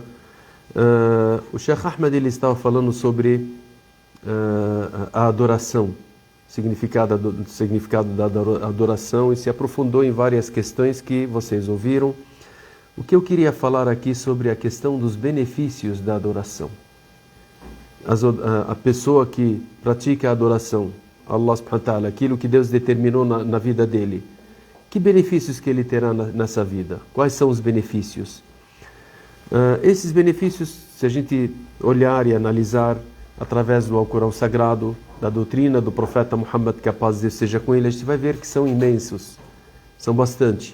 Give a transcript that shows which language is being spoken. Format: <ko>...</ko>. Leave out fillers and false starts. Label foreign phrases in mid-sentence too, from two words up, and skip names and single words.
<pt>O Sheikh Ahmed ele estava falando sobre a adoração, significado da adoração, e se aprofundou em várias questões que vocês ouviram. O que eu queria falar aqui sobre a questão dos benefícios da adoração. A pessoa que pratica a adoração,</pt> <ar>الله سبحانه وتعالى,</ar> <pt>aquilo que Deus determinou na vida dele, que benefícios que ele terá nessa vida? Quais são os benefícios? Esses benefícios, se a gente olhar e analisar através do Alcorão Sagrado, da doutrina do profeta Muhammad, que a paz de Deus seja com ele, a gente vai ver que são imensos, são bastante.</pt>